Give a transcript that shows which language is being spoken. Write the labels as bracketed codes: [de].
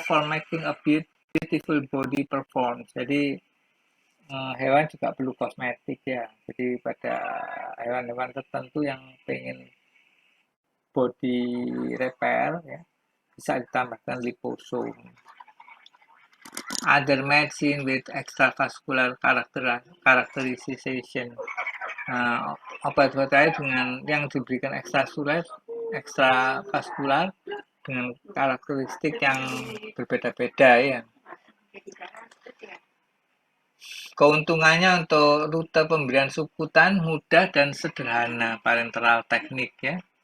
[en] for making a beautiful body perform. [id] Jadi hewan juga perlu kosmetik ya. Jadi pada hewan-hewan tertentu yang pengen [en] body repair [id] ya, bisa ditambahkan liposome. [en] Other medicine with extravascular characterization. [id] Obat-obat lain dengan yang diberikan ekstravaskular dengan karakteristik yang berbeda-beda ya. Keuntungannya untuk rute pemberian subkutan mudah dan sederhana, parenteral teknik ya.